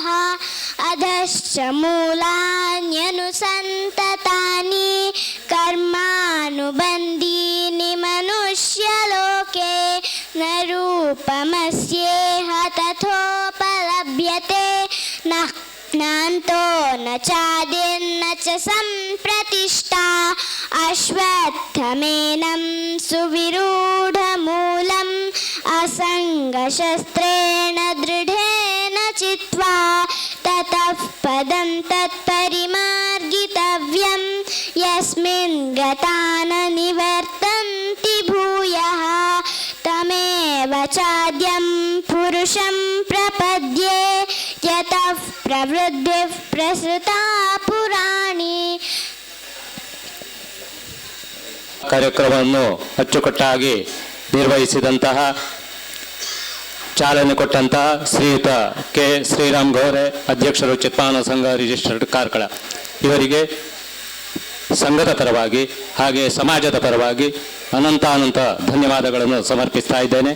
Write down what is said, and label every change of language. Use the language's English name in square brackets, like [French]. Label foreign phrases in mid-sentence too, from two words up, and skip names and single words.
[Sanskrit] ಅಧಶ್ಚ ಮೂಲಾನ್ಯನುಸಂತತಾನಿ ಕರ್ಮಾನುಬಂಧೀನಿ ಮನುಷ್ಯಲೋಕೆ ನ ರೂಪಮಸ್ಯೇಹ ತಥೋಪಲಭ್ಯತೆ ನಾಂತೋ ನ ಚಾದಿರ್ನ ಚ ಸಂಪ್ರತಿಷ್ಠಾ. ಅಶ್ವತ್ಥಮೇನಂ ಸುವಿರೂಢಮೂಲಂ ಅಸಂಗಶಸ್ತ್ರೇಣ ದೃಢೇನ ಚಿತ್ವಾ ತತಃ ಪದಂ ತತ್ಪರಿಮಾರ್ಗಿತವ್ಯಂ ಯಸ್ಮಿನ್ ಗತಾ ನ ನಿವರ್ತಂತಿ ಭೂಯಃ. ತಮೇವ ಚಾದ್ಯಂ ಪುರುಷಂ ಪ್ರಪದ್ಯೆ ಯತಃ ಪ್ರವೃದ್ಧಿಃ ಪ್ರಸೃತಾ ಪುರಾಣಿ. [Kannada] ಕಾರ್ಯಕ್ರಮವನ್ನು ಅಚ್ಚುಕಟ್ಟಾಗಿ ನಿರ್ವಹಿಸಿದಂತಹ ಚಾಲನೆ ಕೊಟ್ಟಂತಹ ಶ್ರೀಯುತ ಕೆ ಶ್ರೀರಾಮ್ ಗೋರೆ, ಅಧ್ಯಕ್ಷರು ಚಿತ್ಪಾವನ ಸಂಘ ರಿಜಿಸ್ಟರ್ಡ್ ಕಾರ್ಕಳ, ಇವರಿಗೆ ಸಂಘದ ಪರವಾಗಿ ಹಾಗೆ ಸಮಾಜದ ಪರವಾಗಿ ಅನಂತ ಧನ್ಯವಾದಗಳನ್ನು ಸಮರ್ಪಿಸ್ತಾ ಇದ್ದೇನೆ.